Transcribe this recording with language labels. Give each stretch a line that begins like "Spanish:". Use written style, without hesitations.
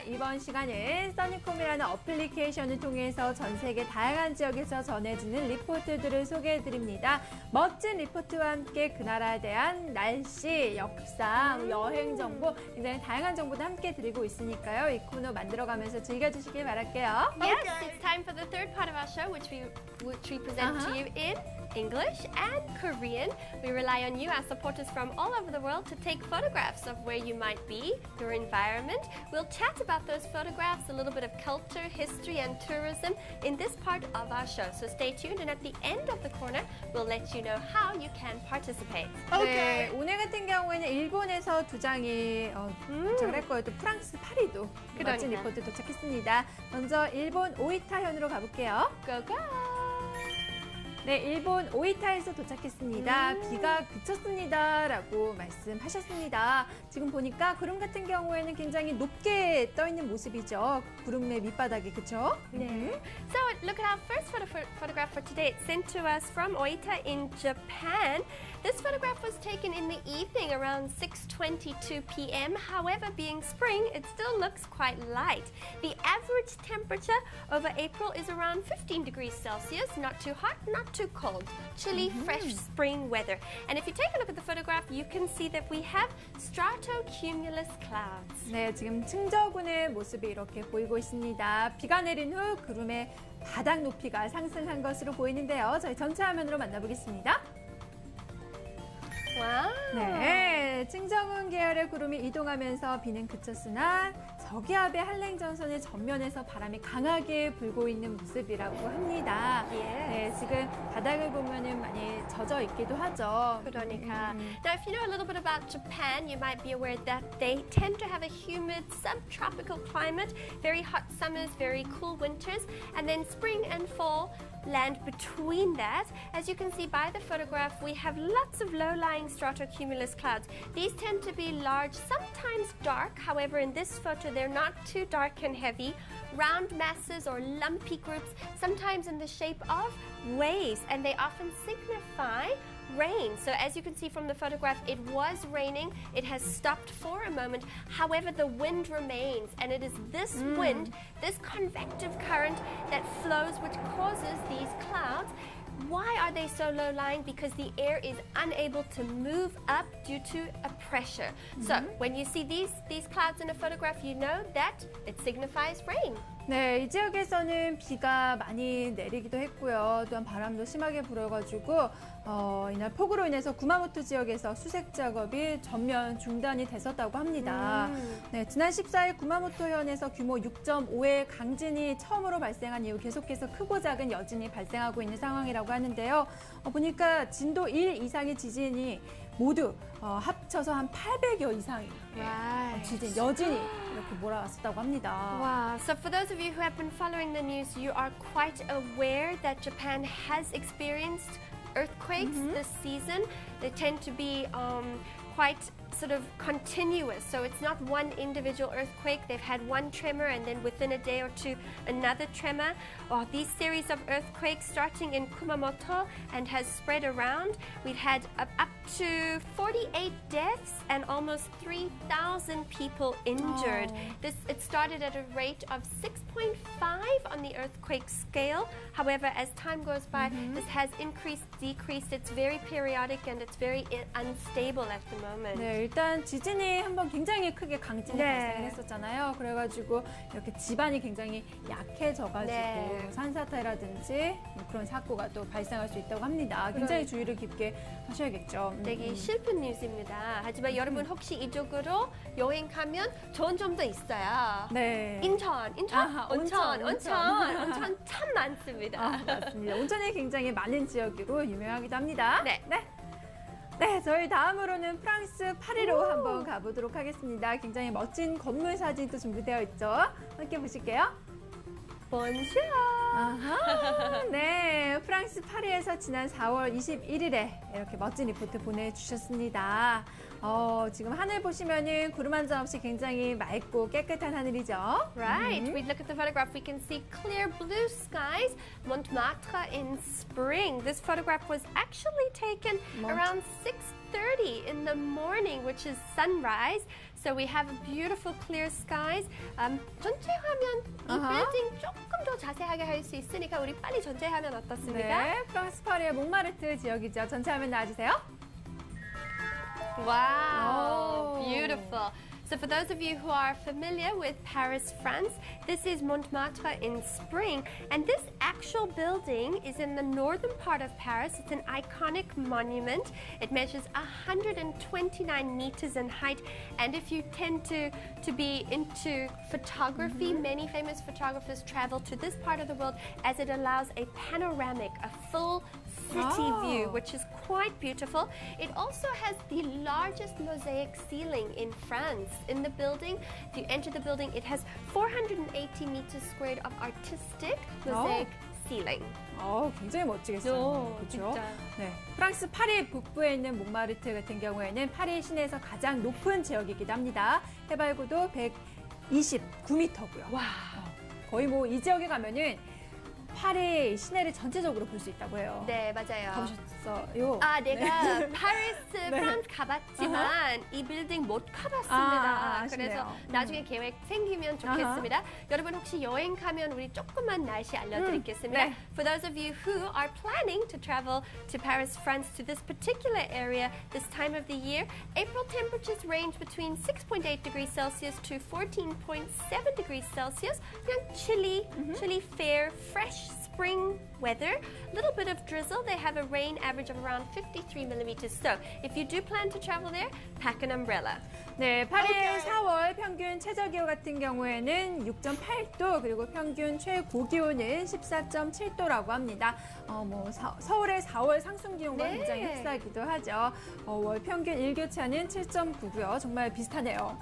Korean: 이번 시간은 써니콤이라는 어플리케이션을 통해서 전 세계 다양한 지역에서 전해지는 리포트들을 소개해드립니다. 멋진 리포트와 함께 그 나라에 대한 날씨, 역사, 여행 정보, 굉장히 다양한 정보도 함께 드리고 있으니까요. 이 코너 만들어가면서 즐겨주시길 바랄게요.
English: Yes, it's time for the third part of our show, which we present to you in English and Korean. We rely on you as supporters from all over the world to take photographs of where you might be, your environment. We'll chat about those photographs, a little bit of culture, history, and tourism in this part of our show. So stay tuned, and at the end of the corner, we'll let you know how you can participate.
Korean: 네, 오늘 같은 경우에는 일본에서 두 장이 도착을 했고요. 또 프랑스 파리도 멋진 그러니까. 리포트 도착했습니다. 먼저 일본 오이타현으로 가볼게요.
English: Go, go!
Korean: 네, 일본 오이타에서 도착했습니다. 비가 그쳤습니다. 라고 말씀하셨습니다. 지금 보니까 구름 같은 경우에는 굉장히 높게 떠 있는 모습이죠. 구름의 밑바닥이, 그쵸? 네.
English: So look at our first photograph for today. It's sent to us from Oita in Japan. This photograph was taken in the evening around 6:22 p.m. However, being spring, it still looks quite light. The average temperature over April is around 15 degrees Celsius. Not too hot, not too cold. Chilly, fresh spring weather. And if you take a look at the photograph, you can see that we have stratocumulus clouds.
Korean: 네, 지금 충저군의 모습이 이렇게 보이고 있습니다. 비가 내린 후 구름의 바닥 높이가 상승한 것으로 보이는데요. 저희 전체 화면으로 만나보겠습니다.
English: Wow.
Korean: 네, 층정은 계열의 구름이 이동하면서 비는 그쳤으나 저기압의 한랭전선의 전면에서 바람이 강하게 불고 있는 모습이라고 합니다. 네, 지금 바닥을 보면은 많이 젖어 있기도 하죠. 그러니까.
English: Now, if you know a little bit about Japan, you might be aware that they tend to have a humid subtropical climate, very hot summers, very cool winters, and then spring and fall land between that. As you can see by the photograph, we have lots of low-lying stratocumulus clouds. These tend to be large, sometimes dark. However, in this photo, they're not too dark and heavy. Round masses or lumpy groups, sometimes in the shape of waves, and they often signify rain. So as you can see from the photograph, it was raining. It has stopped for a moment. However, the wind remains, and it is this wind, this convective current that flows, which causes these clouds. Why are they so low-lying? Because the air is unable to move up due to a pressure. So when you see these clouds in a photograph, you know that it signifies rain.
Korean: 네, 이 지역에서는 비가 많이 내리기도 했고요. 또한 바람도 심하게 불어가지고 이날 폭우로 인해서 구마모토 지역에서 수색 작업이 전면 중단이 됐었다고 합니다. 네, 지난 14일 구마모토현에서 규모 6.5의 강진이 처음으로 발생한 이후 계속해서 크고 작은 여진이 발생하고 있는 상황이라고 하는데요. 보니까 진도 1 이상의 지진이 모두 합쳐서 한 800여 이상의 지진, 여진이 이렇게 몰아왔었다고 합니다.
English: Wow. So for those of you who have been following the news, you are quite aware that Japan has experienced earthquakes this season. They tend to be quite sort of continuous. So it's not one individual earthquake. They've had one tremor and then within a day or two another tremor. These series of earthquakes starting in Kumamoto and has spread around. We've had up to 48 deaths and almost 3,000 people injured. It started at a rate of 6.5 on the earthquake scale. However, as time goes by, this has increased, decreased. It's very periodic and it's very unstable at the moment.
Korean: 네, 일단 지진이 한번 굉장히 크게 강진이 발생을 했었잖아요. 그래가지고 이렇게 지반이 굉장히 약해져가지고 산사태라든지 뭐 그런 사고가 또 발생할 수 있다고 합니다. 굉장히 주의를 깊게 하셔야겠죠. 되게 슬픈 뉴스입니다. 하지만 여러분 혹시 이쪽으로 여행 가면 좋은 점도 있어요. 네. 인천, 아하, 온천 참 많습니다. 맞습니다. 온천이 굉장히 많은 지역으로 유명하기도 합니다. 네. 네, 저희 다음으로는 프랑스 파리로 한번 가보도록 하겠습니다. 굉장히 멋진 건물 사진도 준비되어 있죠. 함께 보실게요. 본쇼. 아하, 네, 프랑스 파리에서 지난 4월 21일에 이렇게 멋진 리포트 보내주셨습니다. 지금 하늘 보시면은 구름 한 점 없이 굉장히 맑고 깨끗한 하늘이죠.
English: Right. We look at the photograph, we can see clear blue skies, Montmartre in spring. This photograph was actually taken around 6:30 in the morning, which is sunrise. So we have beautiful clear skies.
Korean: 전체 화면 이 빌딩 조금 더 자세하게 할 수 있으니까 우리 빨리 전체 화면 어떻습니까? 네, 프랑스 파리의 몽마르트 지역이죠. 전체 화면 나와주세요.
English: Wow, Oh. beautiful. So for those of you who are familiar with Paris, France, this is Montmartre in spring. And this actual building is in the northern part of Paris. It's an iconic monument. It measures 129 meters in height. And if you tend to be into photography, many famous photographers travel to this part of the world as it allows a panoramic, a full city view, which is quite beautiful. It also has the largest mosaic ceiling in France. In the building, if you enter the building, it has 480 meters squared of artistic mosaic ceiling.
Korean: 굉장히 멋지겠어요. 그렇죠? 네, 프랑스 파리 북부에 있는 몽마르트 같은 경우에는 파리 시내에서 가장 높은 지역이기도 합니다. 해발고도 129m고요. 와. 거의 뭐 이 지역에 가면은 파리 시내를 전체적으로 볼 수 있다고 해요. 네, 맞아요. 가보셨어요? 내가 파리스, 프랑스 가봤지만 이 빌딩 못 가봤습니다. 아쉽네요. 그래서 나중에 계획 생기면 좋겠습니다. 여러분 혹시 여행 가면 우리 조금만 날씨 알려드리겠습니다. 네.
English: For those of you who are planning to travel to Paris, France, to this particular area this time of the year, April temperatures range between 6.8 degrees Celsius to 14.7 degrees Celsius. 그냥 chilly, fair, fresh spring weather. A little bit of drizzle. They have a rain average of around 53 millimeters. So if you do plan to travel there, pack an umbrella.
Korean: 네, 파리의 4월 평균 최저기온 같은 경우에는 6.8도, 그리고 평균 최고기온은 14.7도라고 합니다. 서울의 4월 상승 기온과 네. 굉장히 흡사하기도 하죠. 월 평균 일교차는 7.9고요. 정말 비슷하네요.